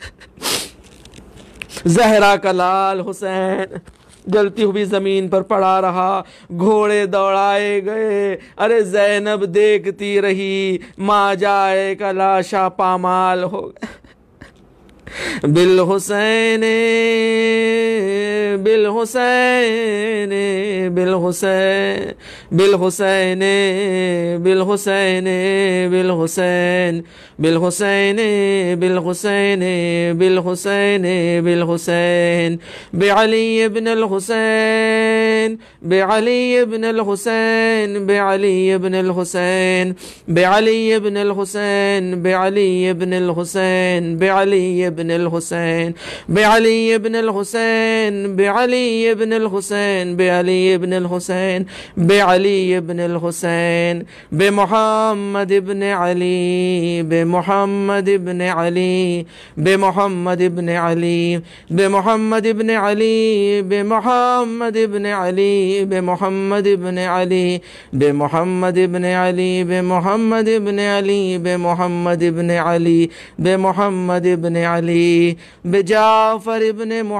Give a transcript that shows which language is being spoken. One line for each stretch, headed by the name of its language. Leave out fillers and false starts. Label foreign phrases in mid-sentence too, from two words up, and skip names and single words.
Hindi: ज़हरा का लाल हुसैन जलती हुई ज़मीन पर पड़ा रहा, घोड़े दौड़ाए गए। अरे ज़ैनब देखती रही, माँ जाए का लाशा पामाल हो गया।
Arabic: بالحسین بالحسین بالحسین بالحسین بالحسین بالحسین بالحسین بالحسین بالحسین بالحسین بعلی ابن الحسین بعلی ابن الحسین بعلی ابن الحسین بعلی ابن الحسین بعلی ابن الحسین بعلی ابن الحسین بعلی ابن الحسین بعلی ابن الحسین بعلی ابن الحسین بعلی ابن الحسین بمحمد ابن علی بمحمد ابن علی بمحمد ابن علی بمحمد ابن علی بمحمد ابن علی بمحمد ابن علی بمحمد ابن علی بمحمد ابن علی بمحمد ابن علی بمحمد ابن علی بجعفر ابن